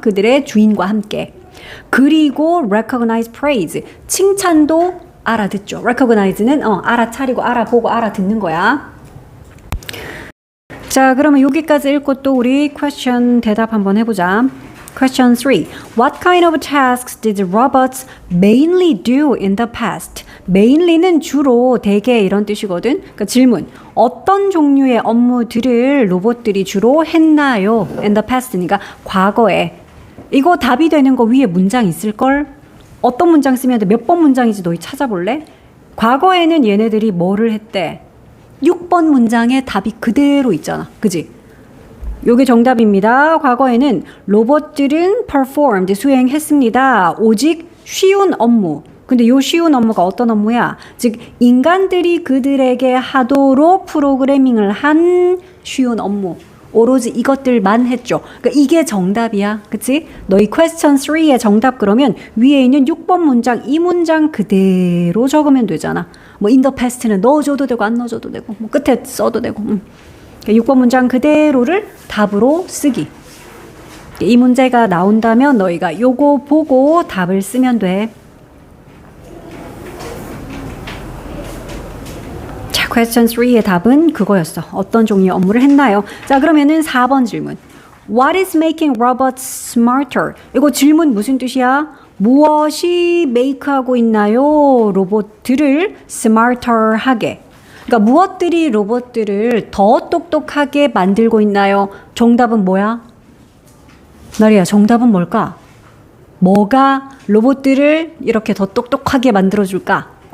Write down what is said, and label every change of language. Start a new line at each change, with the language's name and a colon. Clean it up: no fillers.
Korean: 그들의 주인과 함께. 그리고
English: recognize praise
Korean: 칭찬도 알아듣죠. recognize는 알아차리고 알아보고 알아듣는 거야. 자, 그러면 여기까지 읽고 또 우리 question 대답 한번 해보자.
English: Question 3. What kind of tasks did robots mainly do in the past?
Korean: mainly는 주로, 대개 이런 뜻이거든. 그러니까 질문. 어떤 종류의 업무들을 로봇들이 주로 했나요?
English: In the past
Korean: 니까 과거에. 이거 답이 되는 거 위에 문장 있을걸? 어떤 문장 쓰면 돼? 몇 번 문장인지 너희 찾아볼래? 과거에는 얘네들이 뭐를 했대? 6번 문장에 답이 그대로 있잖아. 그지? 요게 정답입니다. 과거에는 로봇들은 performed, 수행했습니다. 오직 쉬운 업무. 근데 요 쉬운 업무가 어떤 업무야? 즉 인간들이 그들에게 하도록 프로그래밍을 한 쉬운 업무. 오로지 이것들만 했죠. 그러니까 이게 정답이야. 그치? 너희 question 3의 정답 그러면 위에 있는 6번 문장, 이 문장 그대로 적으면 되잖아. 뭐
English: in the past
Korean: 는 넣어줘도 되고 안 넣어줘도 되고 뭐 끝에 써도 되고 6번 문장 그대로를 답으로 쓰기. 이 문제가 나온다면 너희가 요거 보고 답을 쓰면 돼. 자, question 3의 답은 그거였어. 어떤 종류의 업무를 했나요? 자, 그러면은 4번 질문.
English: What is making robots smarter?
Korean: 이거 질문 무슨 뜻이야? 무엇이 make하고 있나요? 로봇들을 smarter 하게. 그러니까 무엇들이 로봇들을 더 똑똑하게 만들고 있나요? 정답은 뭐야? 나리야, 정답은 뭘까? 뭐가 로봇들을 이렇게 더 똑똑하게 만들어줄까?